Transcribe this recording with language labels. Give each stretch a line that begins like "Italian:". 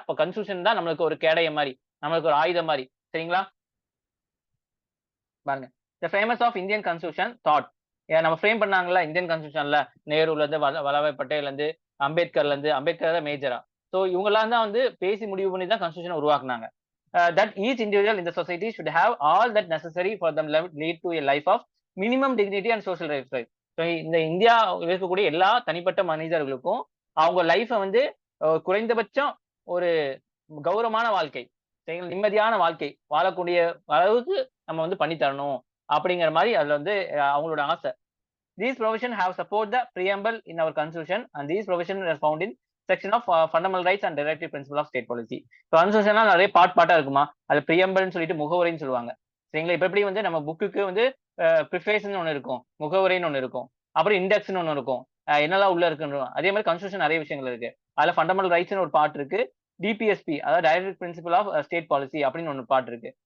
Tamil: இப்ப கான்ஸ்டிடியூஷன் தான் நம்மளுக்கு ஒரு கேடயம் மாதிரி, நம்மளுக்கு ஒரு ஆயுதம் மாதிரி. சரிங்களா? பாருங்க.
English: The famous of Indian constitution thought.
Tamil: நம்ம ஃப்ரேம் பண்ணாங்கல்ல இந்தியன் கான்ஸ்டிடியூஷன்ல நேருல இருந்து, வல்லபாய் பட்டேல்ல இருந்து, அம்பேத்கர் மேஜரா. ஸோ இவங்கெல்லாம் தான் வந்து பேசி முடிவு பண்ணி தான் கான்ஸ்டியூஷன் உருவாக்குனாங்க.
English: That each individual in the society should have all that necessary for them lead to a life of minimum dignity and social rights.
Tamil: So இந்த இந்தியா இருக்கக்கூடிய எல்லா தனிப்பட்ட மனிதர்களுக்கும் அவங்க லைஃப வந்து குறைந்தபட்சம் ஒரு கௌரவமான வாழ்க்கை, நிம்மதியான வாழ்க்கை வாழக்கூடிய அளவுக்கு நம்ம வந்து பண்ணி தரணும் அப்படிங்கிற மாதிரி அதுல வந்து அவங்களோட ஆசை.
English: These provisions have support the preamble in our constitution, and these provisions are found in section of fundamental rights and directive principle of state policy.
Tamil: கான்ஸ்டியூஷன்ல நிறைய பார்ட்டா இருக்குமா, அது பிரியம்பல்னு சொல்லிட்டு முகவுரைன்னு சொல்லுவாங்க. சரிங்களா? இப்ப எப்படி வந்து நம்ம புக்குக்கு வந்து ப்ரிஃபேஸ்ன்னு ஒண்ணு இருக்கும், முகவுரைன்னு ஒண்ணு இருக்கும், அப்புறம் இண்டெக்ஸ்ன்னு ஒண்ணு இருக்கும், என்னெல்லாம் உள்ள இருக்குன்னு. அதே மாதிரி கான்ஸ்டியூஷன் நிறைய விஷயங்கள் இருக்கு. அதுல ஃபண்டமெண்டல் ரைட்ஸ்னு ஒரு பார்ட் இருக்கு, டிபிஎஸ்பி அதாவது direct principal of state policy அப்படின்னு ஒன்று பார்ட் இருக்கு.